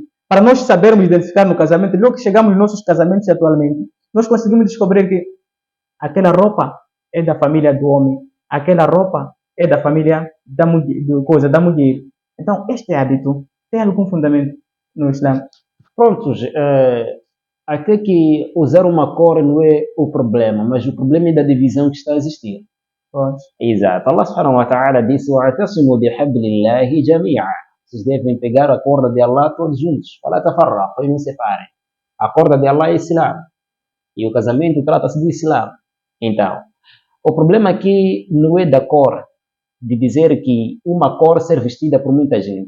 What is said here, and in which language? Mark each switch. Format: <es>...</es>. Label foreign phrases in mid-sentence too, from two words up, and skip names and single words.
<pt>Para nós sabermos identificar no casamento, logo que chegamos nos nossos casamentos atualmente, nós conseguimos descobrir que aquela roupa é da família do homem, aquela roupa é da família da mulher. Então, este hábito tem algum fundamento no Islã? Prontos, até que usar uma cor não é o problema, mas o problema é da divisão que está a existir. Pois. Exato.</pt> <ar>الله سبحانه وتعالى disse: "واعتصموا بحبل الله جميعا."</ar> <pt>Vocês devem pegar a corda de Allah todos juntos.</pt> <ar>فلا تفرقوا,</ar> <pt>e não separem. A corda de Allah é Islã. E o casamento trata-se do Islã. Então, o problema aqui não é da cor, de dizer que uma cor ser vestida por muita gente.</pt>